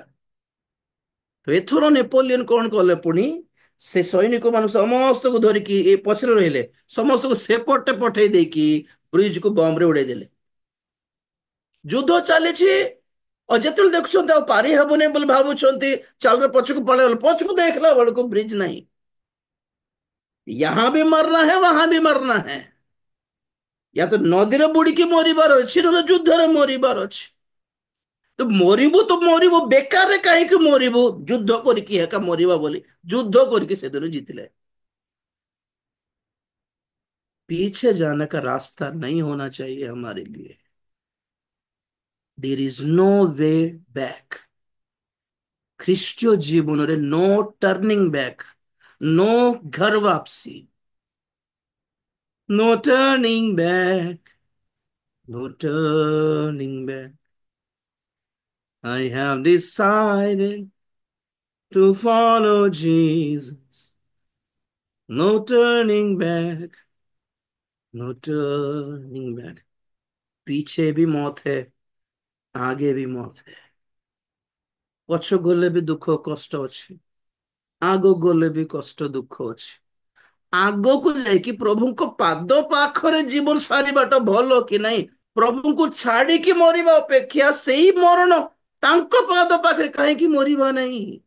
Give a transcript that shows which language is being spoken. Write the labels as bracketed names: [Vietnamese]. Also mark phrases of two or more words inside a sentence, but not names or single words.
[Odia] ତ ଏଥର ନେପୋଲିୟନ କଣ କଲେ, ପୁଣି ସେ ସୈନିକ ମାନଙ୍କୁ ସମସ୍ତଙ୍କୁ ଧରିକି ଏ ପଛରେ ରହିଲେ, ସମସ୍ତଙ୍କୁ ସେପଟେ ପଠେଇ ଦେଇକି ବ୍ରିଜକୁ ବମ ରେ ଉଡେଇ ଦେଲେ। ଯୁଦ୍ଧ ଚାଲିଛି, ଆଉ ଯେତେବେଳେ ଦେଖୁଛନ୍ତି ଆଉ ପାରି ହେବନି ବୋଲି ଭାବୁଛନ୍ତି, ଚାଲରେ ପଛକୁ ପଳେଇଗଲେ, ପଛକୁ ଦେଖିଲା ବେଳକୁ ବ୍ରିଜ ନାହିଁ। [Hindi] यहां भी मरना है वहां भी मरना है। [Odia] या ତ ନଦୀରେ ବୁଡିକି ମରିବାର ଅଛି, ନହେଲେ ଯୁଦ୍ଧରେ ମରିବାର ଅଛି। ତ ମରିବୁ ବେକାରରେ, କାହିଁକି ମରିବୁ? ଯୁଦ୍ଧ କରିକି ଏକା ମରିବା ବୋଲି ଯୁଦ୍ଧ କରିକି ସେଦିନ ଜିତିଲେ। [Hindi] पीछे जाने का रास्ता नहीं होना चाहिए हमारे लिए। [English] There is no way back. [Odia] ଖ୍ରୀଷ୍ଟୀୟ ଜୀବନରେ [English] no turning back, [Hindi] नो घर वापसी, [English] No turning back, no turning back. I have decided to follow Jesus. No turning back, no turning back. [Hindi] पीछे भी मौत है, आगे भी मौत है। [Odia] ପଛ ଗଲେ ବି ଦୁଃଖ କଷ୍ଟ ଅଛି, ଆଗ ଗଲେ ବି କଷ୍ଟ ଦୁଃଖ ଅଛି। ଆଗକୁ ଯାଇକି ପ୍ରଭୁଙ୍କ ପାଦ ପାଖରେ ଜୀବନ ସାରିବାଟା ଭଲ କି ନାହିଁ? ପ୍ରଭୁଙ୍କୁ ଛାଡିକି ମରିବା ଅପେକ୍ଷା ସେଇ ମରଣ ତାଙ୍କ ପାଦ ପାଖରେ କାହିଁକି ମରିବା ନାହିଁ?